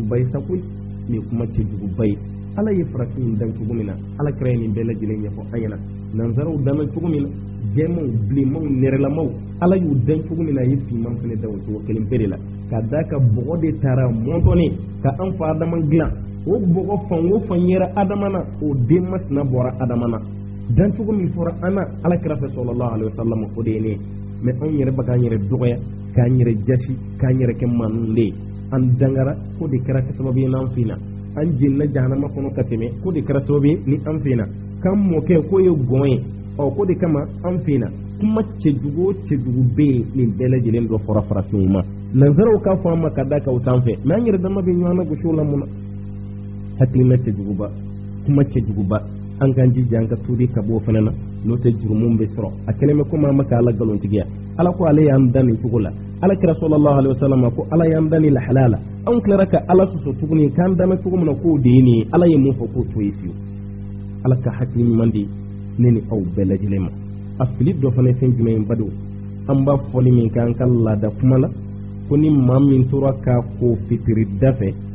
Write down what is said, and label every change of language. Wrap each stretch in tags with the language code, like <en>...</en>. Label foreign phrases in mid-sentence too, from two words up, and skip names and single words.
<bm>ye sa koyi nin kuma cɛjuguba ye ala ye farafin dan cogo min na ala kɛra ye nin bɛɛ lajɛlen ɲɛfɔ an ɲɛna nanzaraw danna cogo min na jɛmanw bilenmanw nɛrɛlamaw ala y'u dan cogo min na a ye finman fana dan o cogo kelen bɛɛ de la ka da ka bɔgɔ de taara mɔntɔnnen ka an fa adama dilan o bɔgɔ fan o fan yɛrɛ adama na o den masina bɔra adama na dan cogo min fɔra an na ala kira fɛ</bm> <ar>صلى الله عليه وسلم</ar> <bm>o de ye ne mais anw yɛrɛ bɛ k'an yɛrɛ dɔgɔya k'an yɛrɛ jasi k'an yɛrɛ kɛ manun de ye an dangara ko de kɛra sababu ye n'an finna an jenina jahanama kɔnɔ ka tɛmɛ ko de kɛra sababu ye ni an finna k'an mɔkɛ k'o ye gɔn ye ko de kama an finna kuma cɛjugu o cɛjugu bɛ yen nin bɛɛ lajɛlen dɔ fɔra farafinw ma nanzaraw k'a fɔ an ma ka da k'aw t'an fɛ mais an yɛrɛ dama bɛ ɲɔgɔn na gosi o la mun na hakilina cɛjuguba kuma cɛjuguba an k'an jija an ka tuubi ka bɔ o fana na n'o tɛ jurumunw bɛ sɔrɔ a kɛlen bɛ komi an ma k'ala nkalontigiya ala ko ale y'an dan nin cogo la ala kira</bm> <ar>صلى الله عليه وسلم</ar> <bm>ko ala y'an dan nin lahalaya la anw tilara ka ala sɔsɔ tuguni k'an dan cogo min na k'o de ye nin ye ala ye mun fɔ k'o to ye fiyewu ala ka hakili ɲuman di ne ni aw bɛɛ lajɛlen ma a fili dɔ fana ye fɛn jumɛn ye badenw an b'a fɔli min k'an ka laada kuma la ko ni maa min tora k'a ko fitiri da fɛ</bm>